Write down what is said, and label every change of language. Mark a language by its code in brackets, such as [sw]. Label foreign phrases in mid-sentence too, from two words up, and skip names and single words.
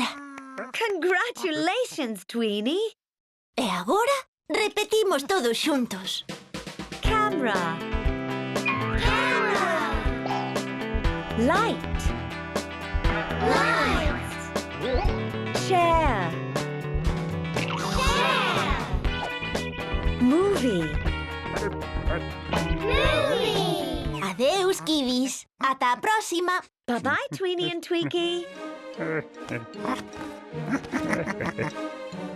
[en] Congratulations, Tweenie. [gl] E agora repetimos todos xuntos. [en] Camera. Light. Chair. Movie. [gl] Adeus, kiwis. Ata a próxima. [en] Bye-bye, Tweenie and Tweaky.